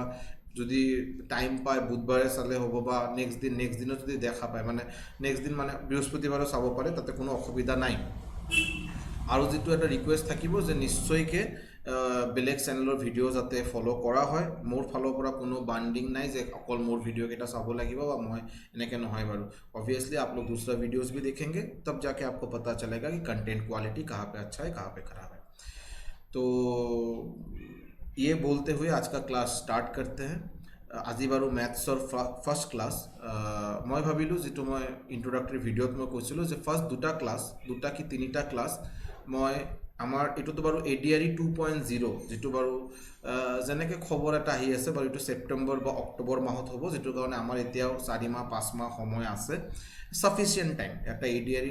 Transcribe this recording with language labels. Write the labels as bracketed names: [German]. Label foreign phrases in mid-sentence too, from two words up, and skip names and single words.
[Assamese] যদি টাইম পায় বুধবাৰে চালে হ'ব বা নেক্সট দিনত যদি দেখা পায় মানে নেক্সট দিন মানে বৃহস্পতিবাৰে চাব পাৰে তাতে কোনো অসুবিধা নাই আৰু যিটো এটা ৰিকুৱেষ্ট থাকিব যে নিশ্চয়কৈ বেলেগ চেনেলৰ ভিডিঅ' যাতে ফ'ল' কৰা হয় মোৰ ফালৰ পৰা কোনো বাণ্ডিং নাই যে অকল মোৰ ভিডিঅ'কেইটা চাব লাগিব বা মই এনেকৈ নহয় বাৰু [Hindi] ऑब्वियसली आप लोग दूसरा वीडियोस भी देखेंगे तब जाके आपको पता चलेगा कि कंटेंट क्वालिटी कहाँ पे अच्छा है कहाँ पे खराब है तो ये बोलते हुए आज का क्लास स्टार्ट करते हैं [Assamese] আজি বাৰু মেথছৰ [English] first class [Assamese] মই ভাবিলোঁ যিটো মই ইন্ট্ৰডাক্টৰী ভিডিঅ'ত মই কৈছিলোঁ যে ফাৰ্ষ্ট দুটা কি তিনিটা ক্লাছ মই আমাৰ এইটোতো বাৰু ADRE 2.0 যিটো বাৰু যেনেকৈ খবৰ এটা আহি আছে বাৰু এইটো ছেপ্টেম্বৰ বা অক্টোবৰ মাহত হ'ব যিটোৰ কাৰণে আমাৰ এতিয়াও 4 মাহ 5 মাহ সময় আছে [English] sufficient time [Assamese] এটা ADRE